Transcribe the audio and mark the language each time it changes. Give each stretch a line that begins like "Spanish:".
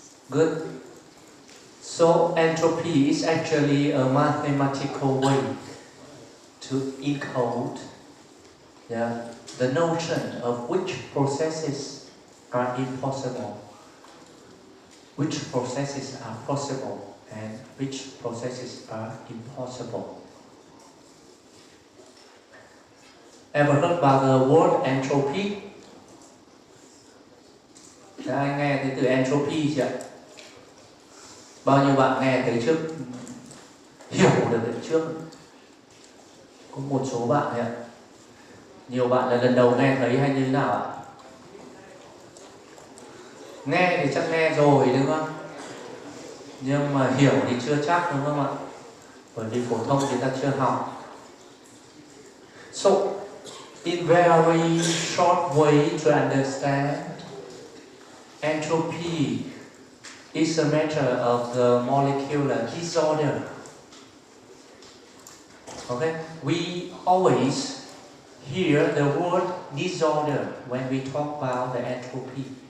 English: Good. So entropy is actually a mathematical way to encode the notion of which processes are impossible, which processes are possible, and which processes are impossible. Ever heard about the word entropy?
Vietnamese: Đã ai nghe thấy từ entropy chưa? Bao nhiêu bạn nghe thấy trước, hiểu được cái trước? Có một số bạn thôi ạ. Nhiều bạn là lần đầu nghe thấy hay như thế nào ạ? Nghe thì chắc nghe rồi đúng không? Nhưng mà hiểu thì chưa chắc đúng không ạ? Bởi vì phổ thông chúng ta chưa học.
English: So, in very short way to understand, entropy is a matter of the molecular disorder. Okay? We always hear the word disorder when we talk about the entropy.